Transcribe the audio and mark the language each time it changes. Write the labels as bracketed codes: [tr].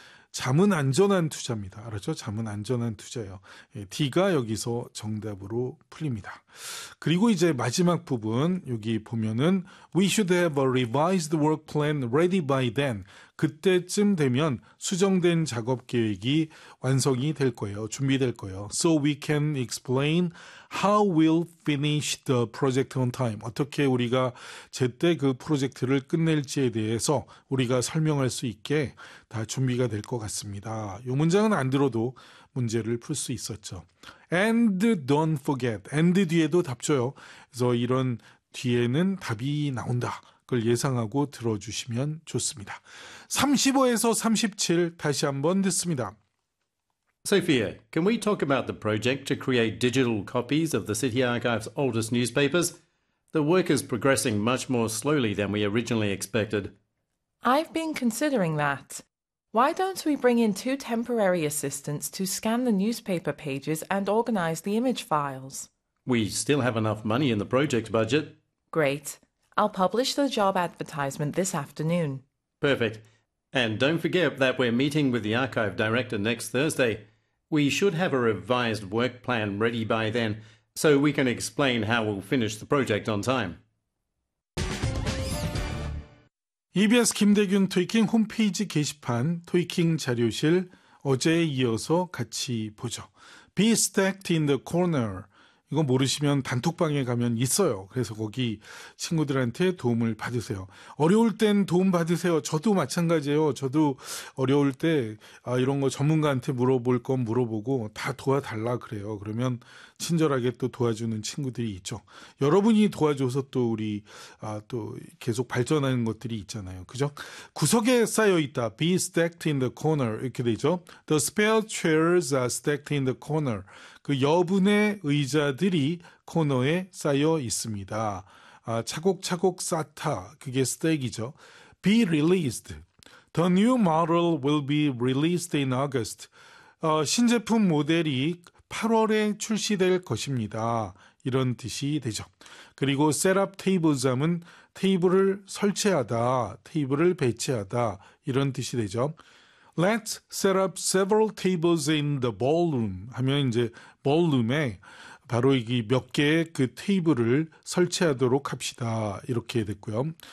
[ko] 잠은 안전한 투자입니다. 알았죠? 잠은 안전한 투자예요. D가 여기서 정답으로 풀립니다. 그리고 이제 마지막 부분 여기 보면은 [en] We should have a revised work plan ready by then. [ko] 그때쯤 되면 수정된 작업 계획이 완성이 될 거예요. 준비될 거예요. [en] So we can explain how we'll finish the project on time. [ko] 어떻게 우리가 제때 그 프로젝트를 끝낼지에 대해서 우리가 설명할 수 있게 다 준비가 될 것 같습니다. 이 문장은 안 들어도 문제를 풀 수 있었죠. [en] And don't forget. And [ko] 뒤에도 답 줘요. 그래서 이런 뒤에는 답이 나온다. 그걸 예상하고 들어주시면 좋습니다. 35에서 37 다시 한번 듣습니다. [en] Sophia, can we talk about the project to create digital copies of the City Archive's oldest newspapers? The work is progressing much more slowly than we originally expected. I've been considering that. Why don't we bring in two temporary assistants to scan the newspaper pages and organize the image files? We still have enough money in the project budget. Great. I'll publish the job advertisement this afternoon. Perfect. And don't forget that we're meeting with the archive director next Thursday. We should have a revised work plan ready by then, so we can explain how we'll finish the project on time. [ko] EBS 김대균 토익킹 홈페이지 게시판 토익킹 자료실 어제에 이어서 같이 보죠. [en] Be stacked in the corner. [ko] 이거 모르시면 단톡방에 가면 있어요. 그래서 거기 친구들한테 도움을 받으세요. 어려울 땐 도움 받으세요. 저도 마찬가지예요. 저도 어려울 때 이런 거 전문가한테 물어볼 건 물어보고 다 도와달라 그래요. 그러면 친절하게 또 도와주는 친구들이 있죠. 여러분이 도와줘서 또 우리 또 계속 발전하는 것들이 있잖아요. 그죠? 구석에 쌓여있다. [en] Be stacked in the corner. [ko] 이렇게 되죠. [en] The spare chairs are stacked in the corner. [ko] 그 여분의 의자들이 코너에 쌓여 있습니다. 차곡차곡 쌓다. 그게 스택이죠. [en] be released. The new model will be released in August. [ko] 신제품 모델이 8월에 출시될 것입니다. 이런 뜻이 되죠. 그리고 [en] set up table [ko] 은 테이블을 설치하다, 테이블을 배치하다 이런 뜻이 되죠. [en] Let's set up several tables in the ballroom [ko] 하면 이제 ballroom에 바로 이 몇 개의 그 테이블을 설치하도록 합시다. 이렇게 됐고요.